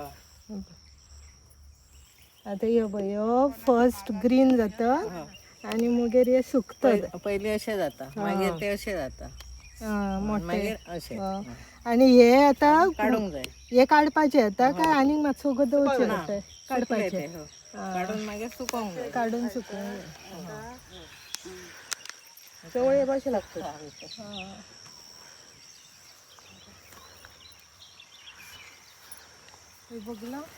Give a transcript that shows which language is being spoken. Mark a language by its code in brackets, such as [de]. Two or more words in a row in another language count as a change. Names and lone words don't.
[mr] आता हे बघ [en] first green [mr] जात आणि मग हे सुकतात. [kok] पहिले असे जाता मागीर ते असे जाता मोठे असे आणि हे आता काढूंक जाय हे काढपाचे आता काय आणि मातसो दवरचे पडटा काढपाचे काढून मागीर सुकोवंक जाय काढून सुकून चवळे कशे लागतात बघला